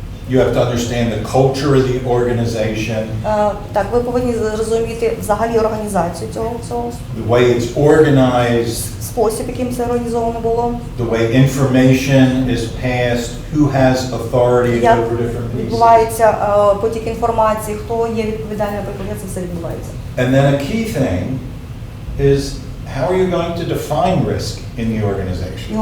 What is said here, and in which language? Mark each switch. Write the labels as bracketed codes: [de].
[en] You have to understand the culture of the organization. [uk] Так, ви повинні зрозуміти взагалі організацію цього всього. [en] The way it's organized. [uk] Спосіб, яким це організовано було. [en] The way information is passed, who has authority over different pieces. [uk] Відбувається потік інформації, хто є відповідальний, наприклад, як це все відбувається. [en] And then a key thing is how are you going to define risk in the organization?